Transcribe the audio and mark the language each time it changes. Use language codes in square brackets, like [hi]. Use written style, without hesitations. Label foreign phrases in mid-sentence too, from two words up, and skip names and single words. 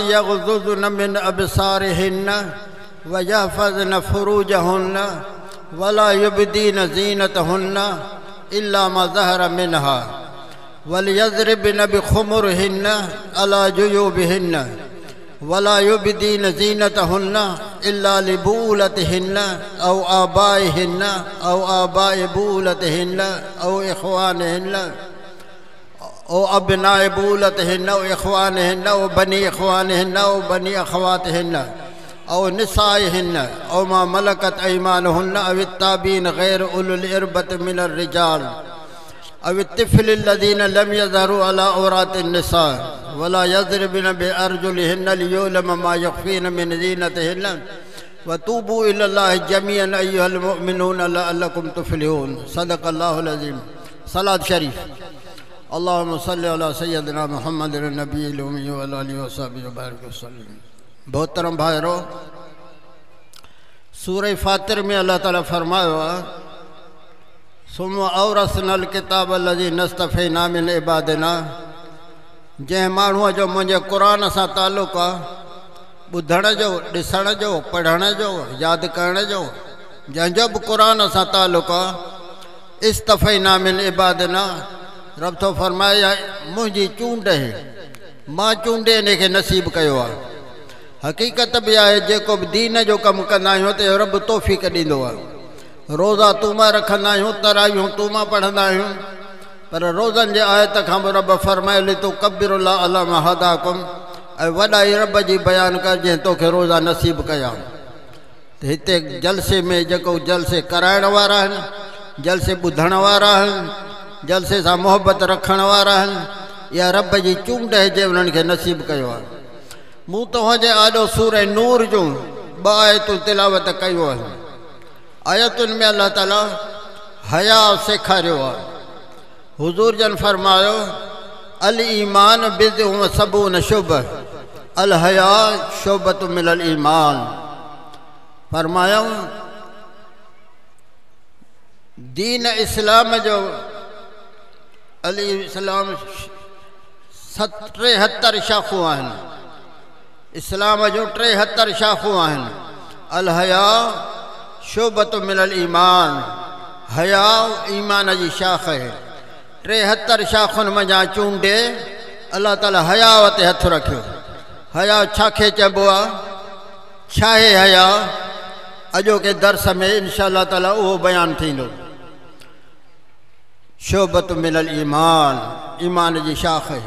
[ar] يغضضن من أبصارهن ويحفظن فروجهن ولا يبدين زينتهن إلا ما ظهر منها وليضربن بخمرهن على جيوبهن ولا يبدين زينتهن إلا لبعولتهن أو آبائهن أو آباء بعولتهن أو إخوانهن أو أبناء بعولتهن أو إخوانهن أو بني إخوانهن أو بني أخواتهن أو نسائهن أو ما ملكت أيمانهن أو التابعين غير أولي الإربة من الرجال أو الطفل الذين لم يظهروا على عورات النساء ولا يضربن بأرجلهن ليعلم ما يخفين من زينتهن وتوبوا إلى الله جميعا أيها المؤمنون لعلكم تفلحون صدق الله العظيم. [sd] सलात शरीफ [ar] اللهم صل على سيدنا محمد النبي الأمي وعلى آله وصحبه وبارك وسلم. [sd] मोहतरम भाइरो, सूरह फातिर में अल्लाह ताला फरमायो [ar] ثم أورثنا الكتاب الذين اصطفينا من عبادنا, [sd] जंहिं माण्हूअ जो मुंहिंजे क़ुरान सां ताल्लुक़ आहे, ॿुधण जो, ॾिसण जो, पढ़ण जो, यादि करण जो, जंहिंजो बि क़ुरान सां ताल्लुक़ आहे, [ar] اصطفينا من عبادنا, [sd] रब थो फरमाए मुंहिंजी चूंड आहे, मां चूंडे इन खे नसीब कयो आहे। हक़ीक़त बि आहे जेको बि दीन जो कमु कंदा आहियूं त रब तौफ़ीक़ ॾींदो आहे। रोज़ा तूमा रखंदा आहियूं, तरावियूं तूमा पढ़ंदा आहियूं, पर रोज़नि जे आयत खां बि रब फरमायो [ar] لتكبروا الله على ما هداكم, [sd] ऐं वॾाई रब जी बयानु कर जंहिं तोखे रोज़ा नसीब कया। त हिते जलसे में जेको जलसे कराइण वारा आहिनि, जलसे ॿुधण वारा आहिनि, जलसे सां मोहबत रखण वारा आहिनि, इहा रब जी चूंड आहे जे उन्हनि खे नसीब कयो आहे। मूं तव्हांजे आॾो सूरह नूर जूं 2 आयतूं तिलावत कयूं आहिनि। आयतुनि में अल्लाह ताला हया सेखारियो आहे। हुज़ूर जन फरमायो [ar] الإيمان بضع وسبعون شعبة الحياء شعبة من الإيمان. [sd] फरमायो दीन इस्लाम जो [ar] الإسلام [sd] 73 शाख़ूं आहिनि। इस्लाम जो 73 शाख़ूं आहिनि। [ar] الحياء شعبة من الإيمان, [sd] हया ईमान जी शाख़ है। 73 शाख़ुनि मंझां चूंडे अल्लाह ताला हया ते हथ रखियो। हया छाखे चइबो आहे, छा आहे हया? अॼोके दर्स में [ar] إن شاء الله تعالى [sd] उहो बयानु थींदो। [ar] شعبة من الإيمان, [sd] ईमान जी शाख़ है।